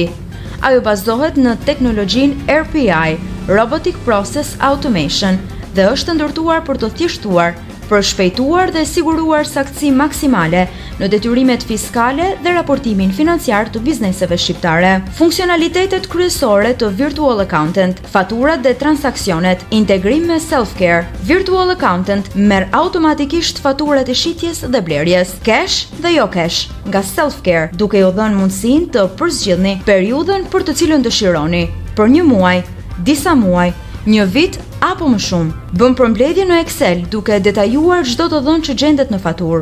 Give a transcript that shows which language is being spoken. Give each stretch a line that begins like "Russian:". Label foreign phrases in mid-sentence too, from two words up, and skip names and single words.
Albanian: Ajo bazohet në teknologjinë RPA,
English: Robotic Process Automation,
Albanian: dhe është ndërtuar për të thjeshtuar, përshpejtuar dhe siguruar saktësi maksimale në detyrimet fiskale dhe raportimin financiar të bizneseve shqiptare. Funksionalitetet kryesore të Virtual Accountant, faturat dhe transaksionet, integrim me self-care. Virtual Accountant merr automatikisht faturat e shitjes dhe blerjes, cash dhe jo cash, nga self-care, duke ju dhënë mundësinë të përzgjidhni periudhën për të cilën dëshironi, për një muaj, disa muaj, një vit apo më shumë. Bën përmbledhje në Excel duke detajuar çdo të dhënë që gjendet në faturë.